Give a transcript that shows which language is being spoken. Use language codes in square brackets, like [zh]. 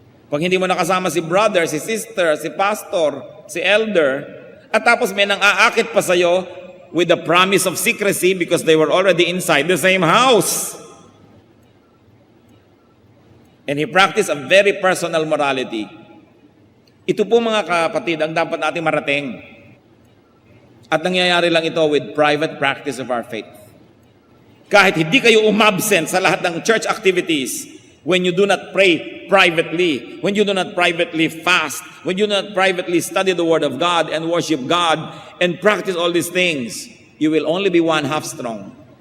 [tl] Pag hindi mo nakasama si brother, si sister, si pastor, si elder, at tapos may nang aakit pa sa'yo [en] with the promise of secrecy because they were already inside the same house. And he practiced a very personal morality. [tl] Ito po mga kapatid ang dapat natin marating. At nangyayari lang ito [en] with private practice of our faith. [tl] Kahit hindi kayo umabsent sa lahat ng church activities, [en] when you do not pray privately, when you do not privately fast, when you do not privately study the Word of God and worship God and practice all these things, you will only be one half strong.